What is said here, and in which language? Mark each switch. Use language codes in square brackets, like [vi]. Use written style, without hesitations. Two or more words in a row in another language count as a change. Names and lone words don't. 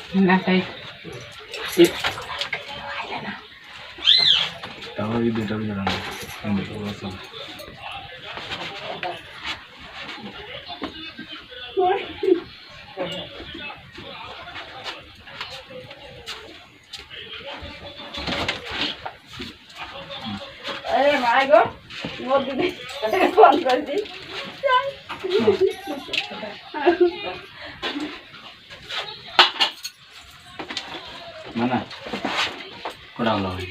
[or] ତାପରେ ବି ଦୁଇଟା ବି ଜଣା ବସ [hi] अरे [en] my god [hi] वो दीदी फोन कर दी [or] ନା କୋଡ଼ା ଭଲ